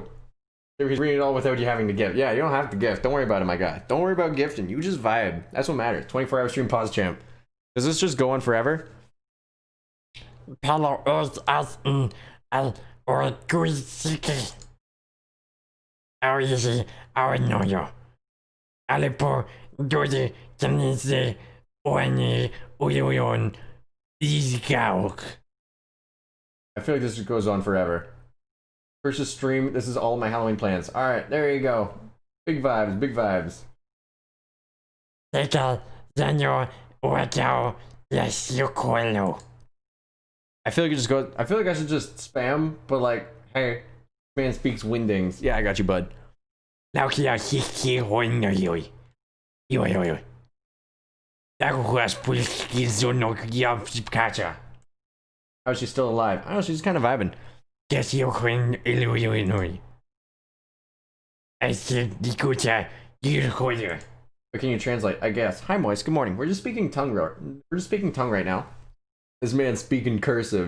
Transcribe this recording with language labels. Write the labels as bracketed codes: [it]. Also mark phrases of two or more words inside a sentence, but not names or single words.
[en] He's reading it all without you having to gift. Yeah, you don't have to gift. Don't worry about it, my guy. Don't worry about gifting. You just vibe. That's what matters. 24-hour stream pause champ. Does this just go on forever? Palo os as al or guisiki. How easy, how no yo. Alepo dodi tanise oani uyon izgauk. I feel like this just goes on forever. First stream, this is all my Halloween plans. Alright, there you go. Big vibes, big vibes. Teka zanyo wakao yasukolo. I feel like I feel like I should just spam, but like, hey, man speaks windings. Yeah, I got you, bud. Naukia hiki hoino yoi. Yo. Dakuas pulski zono yapkacha. How is she still alive? I don't know, she's kind of vibing. Guess you can illuminate. I said, Dikuta, you hoyer. What can you translate? I guess. Hi, Moist. Good morning. We're just speaking tongue. We're just speaking tongue right now. This man's speaking cursive.